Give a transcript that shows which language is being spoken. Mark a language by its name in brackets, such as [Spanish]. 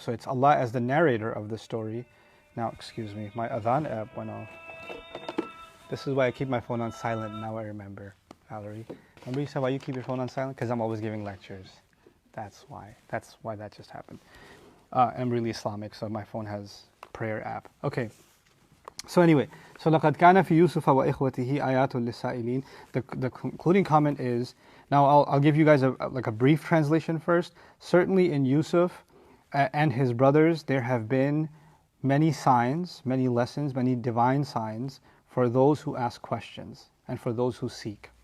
[English] So it's Allah as the narrator of the story. Now, excuse me, my adhan app went off. This is why I keep my phone on silent. Now I remember, Valerie. Remember you said why you keep your phone on silent? Because I'm always giving lectures. That's why. That's why that just happened. I'm really Islamic, so my phone has prayer app. Okay. So anyway, so [Arabic] لَقَدْ كَانَ فِي يُوسُفَ وَإِخْوَتِهِ آيَاتٌ لِلسَّائِلِينَ. [English] The concluding comment is, now I'll give you guys a brief translation first. Certainly in Yusuf and his brothers, there have been many signs, many lessons, many divine signs for those who ask questions and for those who seek.